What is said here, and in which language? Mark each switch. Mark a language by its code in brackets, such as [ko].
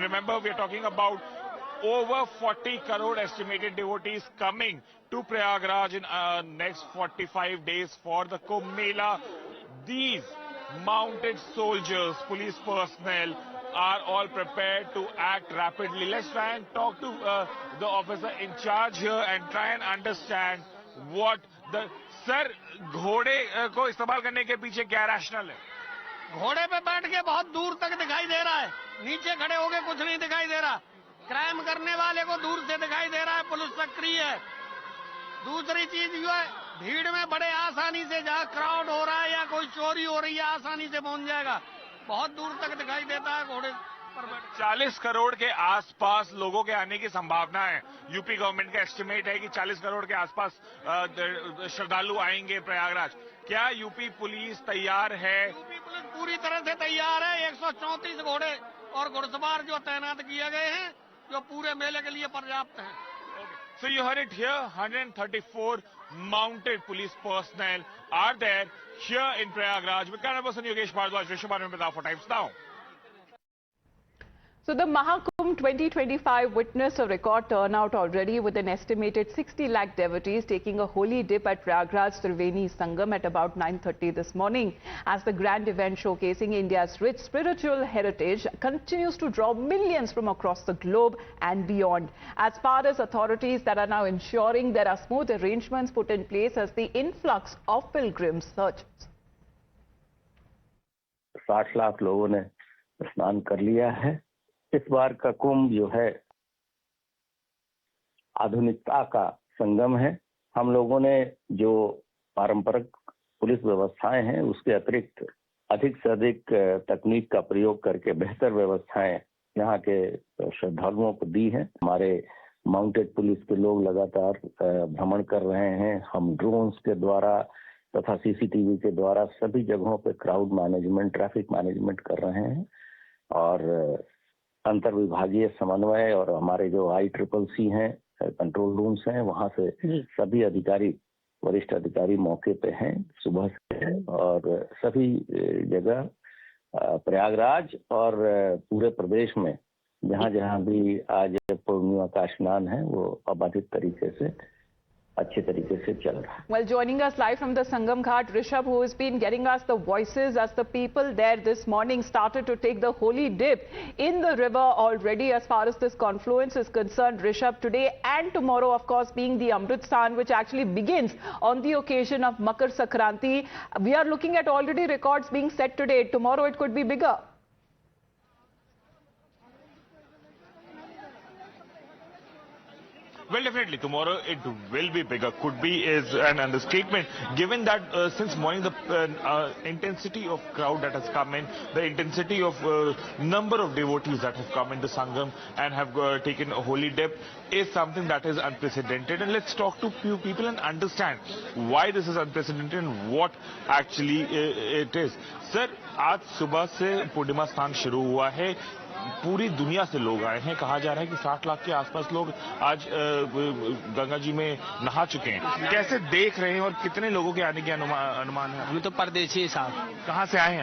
[en] Remember, we are talking about over 40 crore estimated devotees coming to Prayagraj in next 45 days for the Kumbh Mela. These mounted soldiers, police personnel are all prepared to act rapidly. Let's try and talk to the officer in charge here and try and understand what the... [hi] Sir, घोड़े को इस्तेमाल करने के पीछे क्या rational है? घोड़े पे बैठ के बहुत दूर तक दिखाई दे रहा है, नीचे खड़े होके कुछ नहीं दिखाई दे रहा। क्राइम करने वाले को दूर से दिखाई दे रहा है, पुलिस सक्रिय है। दूसरी चीज जो है, भीड़ में बड़े आसानी से जहाँ क्राउड हो रहा है या कोई चोरी हो रही है, आसानी से पहुंच जाएगा। बहुत दूर तक दिखाई देता है घोड़े पर बैठ। 40 करोड़ के आसपास लोगों के आने की संभावना है। यूपी गवर्नमेंट का एस्टिमेट है कि 40 करोड़ के आसपास श्रद्धालु आएंगे प्रयागराज। क्या यूपी पुलिस तैयार है? यूपी पुलिस पूरी तरह से तैयार है। 134 घोड़े और घुड़सवार जो तैनात किए गए हैं, जो पूरे मेले के लिए पर्याप्त हैं। [en] So you heard it here, 134 mounted police personnel are there here in Prayagraj. With camera person Yogesh Bhardwaj, Rishabh Anand for Times Now. So the Mahakumbh 2025 witnessed a record turnout already, with an estimated 60 lakh devotees taking a holy dip at Prayagraj Triveni Sangam at about 9:30 this morning, as the grand event showcasing India's rich spiritual heritage continues to draw millions from across the globe and beyond. As far as authorities that are now ensuring there are smooth arrangements put in place as the influx of pilgrims surges. [hi] 60 lakh लोगों ने स्नान कर लिया है। इस बार का कुंभ जो है आधुनिकता का संगम है। हम लोगों ने जो पारंपरिक पुलिस व्यवस्थाएं हैं उसके अतिरिक्त अधिक से अधिक तकनीक का प्रयोग करके बेहतर व्यवस्थाएं यहाँ के श्रद्धालुओं को दी हैं। हमारे माउंटेड पुलिस के लोग लगातार भ्रमण कर रहे हैं। हम ड्रोन्स के द्वारा तथा सीसीटीवी के द्वारा सभी जगहों पे क्राउड मैनेजमेंट, ट्रैफिक मैनेजमेंट कर रहे हैं और अंतर विभागीय समन्वय और हमारे जो ICCC हैं, कंट्रोल रूम्स हैं, वहां से सभी अधिकारी, वरिष्ठ अधिकारी मौके पे हैं सुबह से और सभी जगह प्रयागराज और पूरे प्रदेश में जहां जहां भी आज पूर्णिमा का स्नान है वो अबाधित तरीके से अच्छे तरीके से चल रहा है। [en] Well, joining us live from the Sangam Ghat, Rishabh, who has been getting us the voices as the people there this morning started to take the holy dip in the river already. As far as this confluence is concerned, Rishabh, today and tomorrow, of course, being the Amrit Stan, which actually begins on the occasion of Makar Sankranti, we are looking at already records being set today. Tomorrow it could be bigger. Well, definitely, tomorrow it will be bigger. Could be is an understatement, given that since morning the intensity of crowd that has come in, the intensity of number of devotees that have come in the Sangam and have taken a holy dip is something that is unprecedented. And let's talk to few people and understand why this is unprecedented and what actually it is. [hi] Sir, आज सुबह से पूर्णिमा स्नान शुरू हुआ है। पूरी दुनिया से लोग आए हैं। कहा जा रहा है कि 60 लाख के आसपास लोग आज गंगा जी में नहा चुके हैं। कैसे देख रहे हैं और कितने लोगों के आने की अनुमान है? हम तो परदेशी साहब। कहाँ से आए हैं